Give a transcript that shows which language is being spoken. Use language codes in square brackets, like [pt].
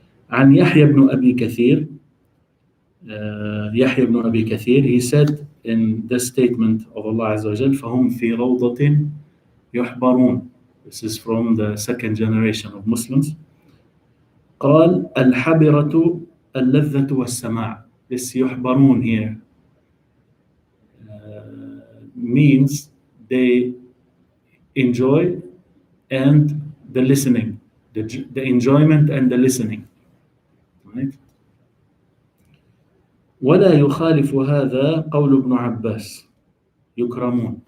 [ar] عن يحيى بن أبي كثير, يحيى بن أبي كثير, [en] he said in this statement of Allah Azza wa Jal, [ar] فهم في روضة يحبرون. [en] This is from the second generation of Muslims. [ar] قال الحبرة اللذة والسماع. [en] This يحبرون here means they enjoy and the listening, the enjoyment and the listening, right? [ar] ولا يخالف هذا قول ابن عباس يكرمون.